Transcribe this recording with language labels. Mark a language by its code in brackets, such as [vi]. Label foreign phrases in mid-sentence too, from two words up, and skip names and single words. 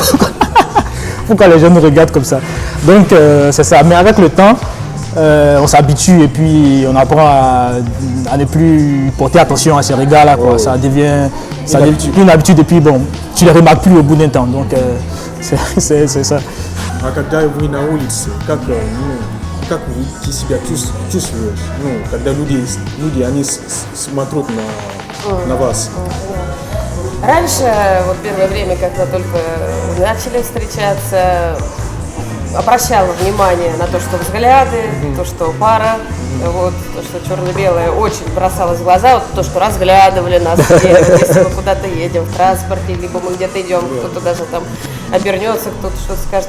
[fr] Pourquoi les gens nous regardent comme ça? Donc c'est ça. Mais avec le temps, on s'habitue et puis on apprend à ne plus porter attention à ces regards-là. Ça devient une habitude et puis bon, tu ne les remarques plus au bout d'un temps. Donc c'est ça. [ru] Как вы себя чувствуешь? Ну, когда люди они смотрят на вас? Раньше, вот первое время, когда только начали встречаться, обращала внимание на то, что взгляды, то, что пара, вот, то, что черно-белое очень бросалось в глаза, вот то, что разглядывали нас, если мы куда-то едем в транспорте, либо мы где-то идем, кто-то даже там обернется, кто-то что-то скажет.